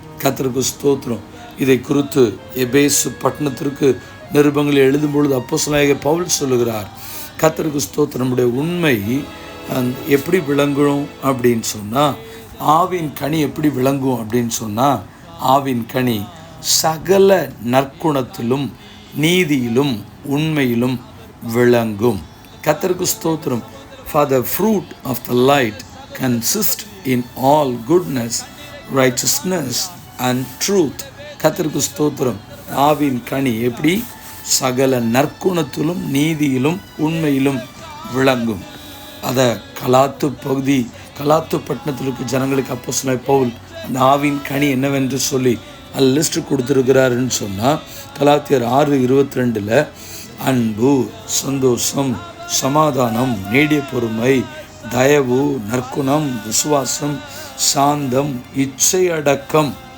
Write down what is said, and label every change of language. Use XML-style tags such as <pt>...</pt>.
<ta>கர்த்தருக்கு ஸ்தோத்திரம். இதை குறித்து எபேசு பட்டணத்திற்கு நிருபங்களை எழுதும் பொழுது அப்போஸ்தலனாகிய பவுல் சொல்லுகிறார், கர்த்தருக்கு ஸ்தோத்திரம், நம்முடைய உண்மை எப்படி விளங்கும் அப்படின்னு சொன்னால், ஆவின் கனி எப்படி விளங்கும் அப்படின்னு சொன்னால், ஆவின் கனி சகல நற்குணத்திலும் நீதியிலும் உண்மையிலும் விளங்கும். கர்த்தருக்கு ஸ்தோத்திரம்.</ta> <en>For the fruit of the light consist in all goodness, righteousness and truth.</en> <ta>கர்த்தருக்கு ஸ்தோத்திரம். ஆவின் கனி எப்படி? சகல நற்குணத்திலும் நீதியிலும் உண்மையிலும் விளங்கும். அதை கலாத்து பட்டணத்திற்கு ஜனங்களுக்கு அப்போஸ்தலனாகிய பவுல் அந்த ஆவின் கனி என்னவென்று சொல்லி லிஸ்ட் கொடுத்துருக்கிறாருன்னு சொன்னால், கலாத்தியர் 6:22 அன்பு, சந்தோஷம், சமாதானம், நீடிய பொறுமை, தயவு, நற்குணம், விசுவாசம், சாந்தம், இச்சை அடக்கம்.</ta>